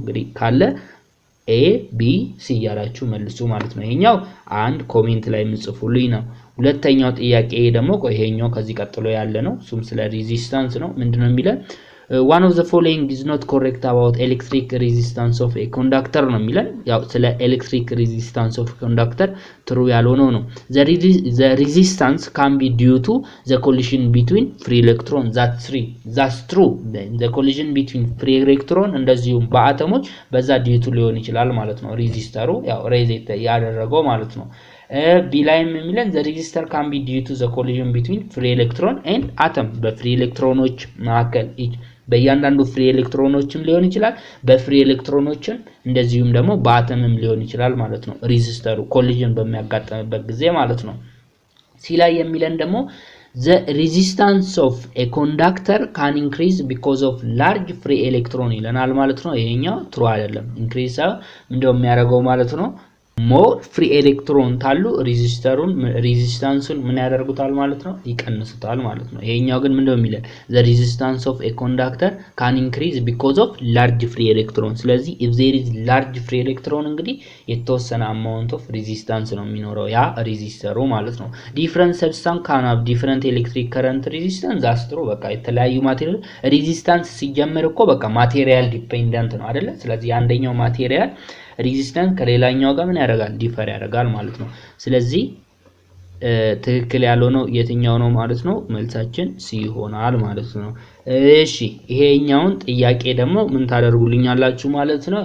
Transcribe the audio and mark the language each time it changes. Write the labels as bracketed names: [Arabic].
[Amharic] እንግዲህ ካለ ኤ ቢ ሲ ያላችሁ መልሱ ማለት ነው። ይሄኛው አንድ ኮሜንት ላይ ምጽፉልኝ ነው። ሁለተኛው ጥያቄ ደግሞ ይሄኛው ከዚህ ቀጥሎ ያለ ነው። እሱም ስለ ሬዚስታንስ ነው። ምንድነው የሚለው? [English] one of the following is not correct about electric resistance of a conductor [Amharic] ነው የሚለው። [English] ያው ስለ electric resistance of a conductor true ያልሆነው ነው። the resistance can be due to the collision between free electron that's true the collision between free electron [Amharic] እንደዚሁም በአተሞች በዛ ዲዩቱ ሊሆን ይችላል ማለት ነው። ሬዚስተሩ ያው ሬዚስት ያደረገው ማለት ነው። ቢ ላይም የሚለን [English] the resistor can be due to the collision between free electron and atom [Amharic] በፍሪ ኤሌክትሮኖች መካከል በእያንዳንዱ ፍሪ ኤሌክትሮኖችም ሊሆን ይችላል በፍሪ ኤሌክትሮኖችን እንደዚሁም ደግሞ በአተምም ሊሆን ይችላል ማለት ነው። ሬዚስተሩ ኮሊዥን በሚያጋጥምበት ጊዜ ማለት ነው። ሲ ላይ የሚለን ደግሞ [English] the resistance of a conductor can increase because of large free electron [Amharic] ይለናል ማለት ነው። ይሄኛው ትሩ አይደለም። ኢንክሪዝ ምንድነው የሚያደርገው ማለት ነው? ሞር ፍሪ ኤሌክትሮን ታሉ ሬዚስታንሱን ምን ያደርጉታል ማለት ነው? ይቀንሱታል ማለት ነው። ይሄኛው ግን ምንድነው የሚለን? [English] the resistance of a conductor can increase because of large free electron። ስለዚህ if there is large free electron [Amharic] እንግዲህ የተወሰነ [English] amount of resistance [Amharic] ነው የሚኖረው ያ ሬዚስተሩ ማለት ነው። [English] different substance can have different electric current resistance [Amharic] አስትሮ በቃ የተለያዩ ማቴሪያል ሬዚስታንስ ሲጀመር እኮ በቃ ማቴሪያል ዲፔንደንት ነው አይደለ? ስለዚህ አንደኛው ማቴሪያል ሬዚስታንስ ከሌላኛው ጋር ምን ያደርጋል? ዲፈር ያደርጋል ማለት ነው። ስለዚህ ትክክል ያልሆነው የትኛው ነው ማለት ነው? መልሳችን ሲ ይሆናል ማለት ነው። እሺ ይሄኛውን ጥያቄ ደግሞ ምን ታደርጉልኛላችሁ ማለት ነው?